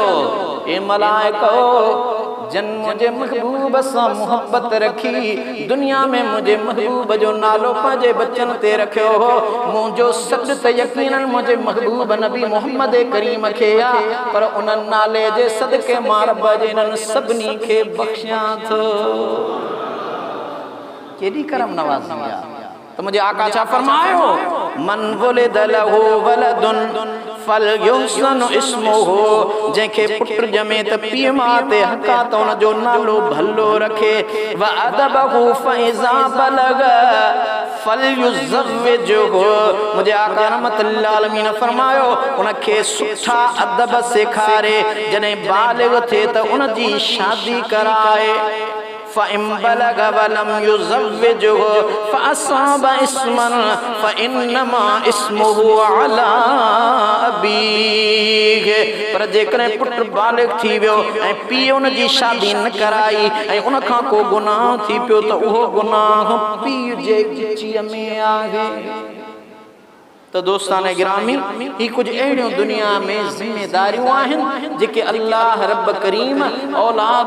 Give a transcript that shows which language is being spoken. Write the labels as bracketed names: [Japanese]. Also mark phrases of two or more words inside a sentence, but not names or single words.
[Sindhi] ए मलाइको, जन मुंहिंजे महबूब सां मोहब्बत रखी, दुनिया में मुंहिंजे महबूब जो नालो पंहिंजे बच्चन ते रखियो हो, मुंहिंजो सॾ त यकीनन मुंहिंजे महबूब नबी मोहम्मद करीम खे आ, पर उन नाले जे सदके मां रब जे इन्हनि सभिनी खे बख़्शियां थो। केॾी करम नवाज़ी आहे। तो मुझे आका छा फरमायो, [Arabic] من ولد له ولد فليحسن اسمه, [Sindhi] जंहिंखे पुट ॼमे त पीउ मां ते हक़ आहे त उन जो नालो भलो रखे। [Arabic] وأدبه فإذا بلغ فليزوجه, [Sindhi] मुझे आका [Arabic] رحمة للعالمين [Sindhi] फरमायो उनखे सुठा अदब सेखारे, जॾहिं बालिग थिए त उन जी शादी कराए। [Arabic] فإن بلغ ولم يزوجه فأصاب إثما فإنما إثمه على أبيه, [Sindhi] पर जेकॾहिं पुट बालिग थी वियो ऐं पीउ उन जी शादी न कराई ऐं उन खां को गुनाह थी पियो त उहो गुनाह पीउ जे गिचीअ में आहे। तो [Urdu] دوستان گرامی, [Sindhi] ही कुछ अहिड़ियूं दुनिया में ज़िम्मेदारियूं आहिनि जेके अल्लाह रब करीम औलाद